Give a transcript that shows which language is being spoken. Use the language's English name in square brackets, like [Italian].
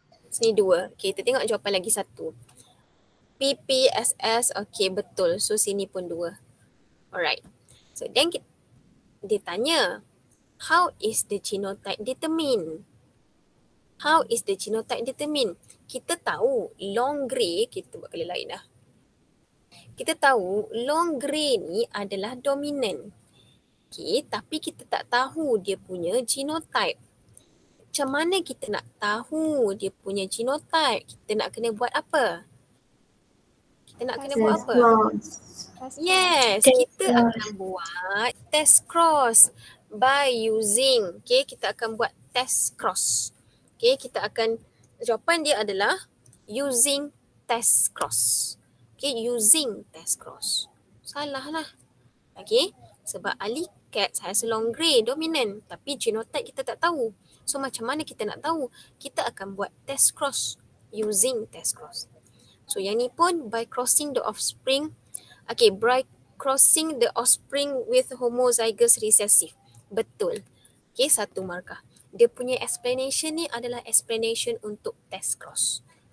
[Malay] Sini 2. Okay, kita tengok jawapan lagi 1. PPSS, okay betul. So sini pun 2. Alright. [English] So then [Malay] dia tanya, [English] how is the genotype determined? How is the genotype determined? [Malay] Kita tahu long grey, kita buat kali lain dah. Kita tahu long grey ni adalah dominant. Okay, tapi kita tak tahu dia punya genotype. Macam mana kita nak tahu dia punya genotype? Kita nak kena buat apa? Kita nak kena buat apa? Yes, kita akan buat test cross [English] by using, [Malay] okay, kita akan buat test cross. Okay, kita akan, jawapan dia adalah [English] using test cross. [Malay] Okay, [English] using test cross. [Malay] Salah lah. Okay, sebab [English] Ali cat has long grey dominant, [Malay] tapi genotype kita tak tahu. So macam mana kita nak tahu? Kita akan buat test cross [English] using test cross. [Malay] So yang ni pun [English] by crossing the offspring. Okay, by crossing the offspring with homozygous recessive. [Malay] Betul. Okay, 1 markah. Dia punya explanation ni adalah explanation untuk test cross.